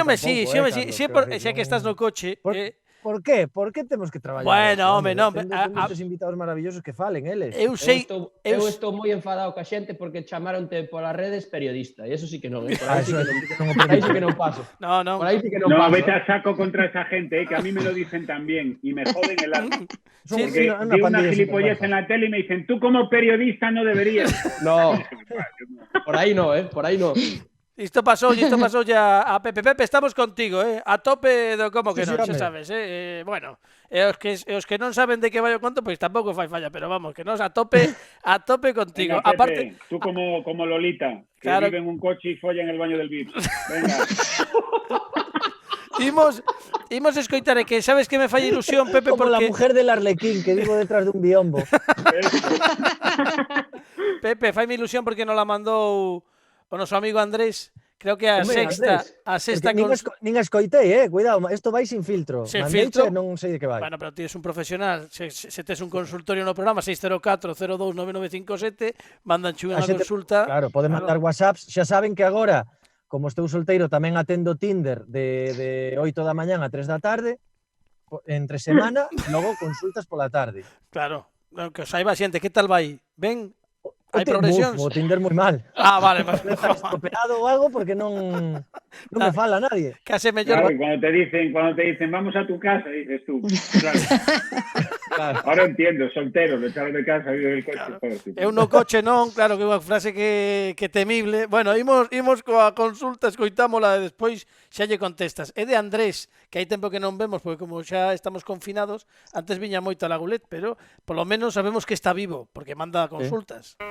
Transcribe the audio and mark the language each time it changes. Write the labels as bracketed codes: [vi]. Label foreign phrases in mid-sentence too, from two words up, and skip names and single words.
[gl] Sí, xa que estás no coche. Por qué? Por que temos que traballar? Bueno, home, non. Moitos invitados maravillosos que falen, eles. Eu estou moi enfadado ca xente porque chamaronte polas redes periodista, e eso sí que non, por aí sí que non paso. [es] No. [gl] Por aí sí que non paso. [es] No, vete a saco contra esa gente, que a mí me lo dicen también, y me joden el alma. Porque vi una gilipollez en la tele y me dicen, tú como periodista no deberías. No, [gl] por aí no, por aí no. Isto pasou ya a Pepe. Pepe, estamos contigo, a tope do como que non, xa sabes, bueno, os que non saben de que vai o conto, pois tampouco fai falla, pero vamos, que nos a tope contigo. [es] Venga, Pepe, tú como Lolita, que claro, vive en un coche y folla en el baño del VIP. Venga. [gl] Imos escoitar, que sabes que me falla ilusión, Pepe, [es] como porque... la mujer del Arlequín que vivo detrás de un biombo. [gl] Pepe, faime ilusión porque nos la mandou o noso amigo Andrés, creo que a sexta nin escoitei, cuidado, isto vai sin filtro. [es] Sin filtro, [gl] non sei de que vai. Bueno, pero ti és un profesional, se tes un consultorio no programa 604-029957, mandan unha consulta. Claro, pode mandar WhatsApps, xa saben que agora como estou solteiro, tamén atendo Tinder de 8 da mañán a 3 da tarde, entre semana, e logo consultas pola tarde. Claro, que os saiba xente, que tal vai? Ben? Hai Uf, progresións? o Tinder moi mal. Ah, vale. Está estropeado ou algo porque non me fala nadie. Case mellor. Claro, [es] cuando te dicen vamos a tu casa, dices tú. Claro. Ahora entiendo, soltero, de echar de casa, vive el coche. Claro. [gl] Eu no coche non, claro, que é unha frase que temible. Bueno, imos coa consulta, escoitámola e despois xa lle contestas. É de Andrés, que hai tempo que non vemos, porque como xa estamos confinados, antes viña moito a Lagulet, pero polo menos sabemos que está vivo, porque manda consultas.